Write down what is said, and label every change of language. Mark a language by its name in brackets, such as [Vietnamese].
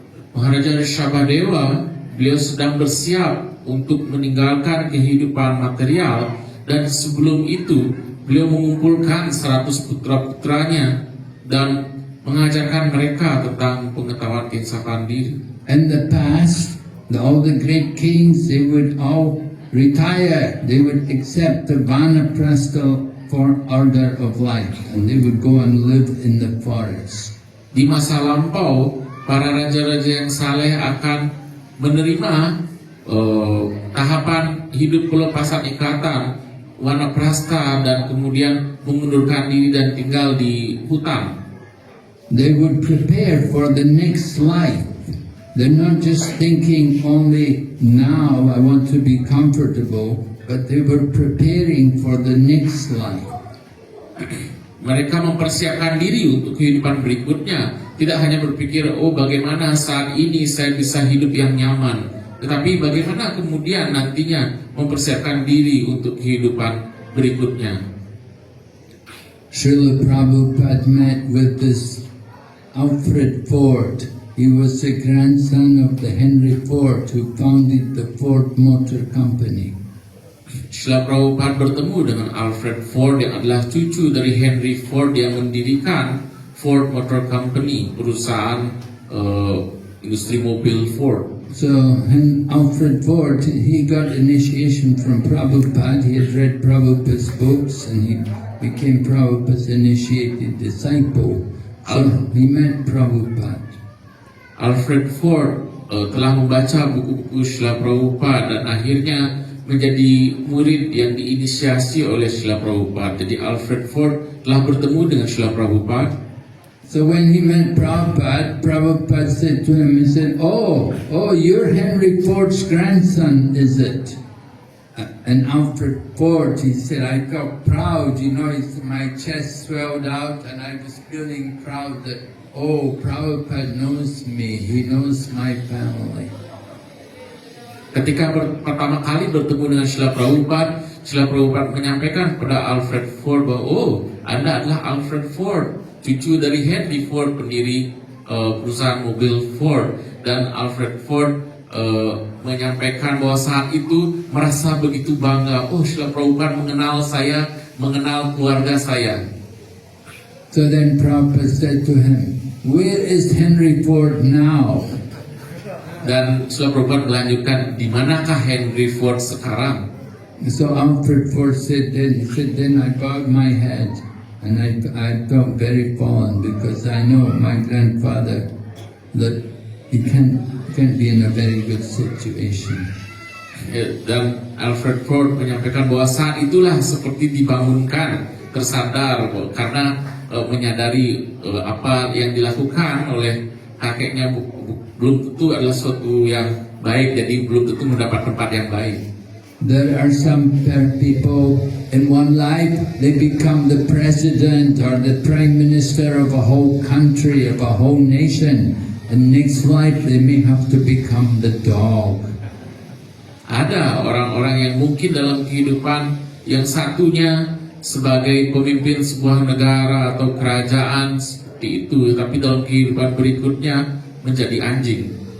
[Indonesian] Maharaja Rishabhadewa, beliau sedang bersiap untuk meninggalkan kehidupan material, dan sebelum itu beliau mengumpulkan 100 putra-putranya dan mengajarkan mereka tentang pengetahuan keinsafan diri. [English] In the past, all the great kings, they would all retire. They would accept the vanaprastha order of life, and they would go and live in the forest. [Indonesian] Di masa lampau, para raja-raja yang saleh akan menerima tahapan hidup pelepasan ikatan wanaprastha dan kemudian mengundurkan diri dan tinggal di hutan. [English] They would prepare for the next life. They're not just thinking only now I want to be comfortable, but they were preparing for the next life. [Indonesian] Mereka mempersiapkan diri untuk kehidupan berikutnya. Tidak hanya berpikir, oh bagaimana saat ini saya bisa hidup yang nyaman, tetapi bagaimana kemudian nantinya mempersiapkan diri untuk kehidupan berikutnya. [English] Srila Prabhupada met with this Alfred Ford. He was the grandson of the Henry Ford who founded the Ford Motor Company. [Indonesian] Srila Prabhupada bertemu dengan Alfred Ford yang adalah cucu dari Henry Ford yang mendirikan Ford Motor Company, perusahaan industri mobil Ford. [English] So Alfred Ford, he got initiation from Prabhupada. He had read Prabhupada's books and he became Prabhupada's initiated disciple. So he met Prabhupada. [Indonesian] Alfred Ford telah membaca buku-buku Srila Prabhupada dan akhirnya menjadi murid yang diinisiasi oleh Srila Prabhupada. Jadi Alfred Ford telah bertemu dengan Srila Prabhupada. [English] So when he met Prabhupada, Prabhupada said to him, he said, oh, you're Henry Ford's grandson, is it? And Alfred Ford, he said, I felt proud, my chest swelled out and I was feeling proud that, oh, Prabhupada knows me, he knows my family. [Indonesian] Ketika pertama kali bertemu dengan Srila Prabhupada menyampaikan kepada Alfred Ford bahwa, oh, Anda adalah Alfred Ford, cucu dari Henry Ford, pendiri perusahaan mobil Ford. Dan Alfred Ford menyampaikan bahwa saat itu merasa begitu bangga, oh, Srila Prabhupada mengenal saya, mengenal keluarga saya. [English] So then Prabhupada said to him, where is Henry Ford now? [Indonesian] Dan Srila Prabhupada melanjutkan, di manakah Henry Ford sekarang? [English] So Alfred Ford said, then I bowed my head and I felt very fallen because I know my grandfather that he can't be in a very good situation. [Indonesian] Dan Alfred Ford menyampaikan bahwa saat itulah seperti dibangunkan, tersadar karena menyadari apa yang dilakukan oleh kakeknya belum tentu adalah sesuatu yang baik, jadi belum tentu mendapat tempat yang baik. [English] There are some people in one life they become the president or the prime minister of a whole country, of a whole nation, and next life they may have to become the dog. [Indonesian] Ada orang-orang yang mungkin dalam kehidupan yang satunya sebagai pemimpin sebuah negara atau kerajaan seperti itu, tapi dalam kehidupan berikutnya menjadi anjing.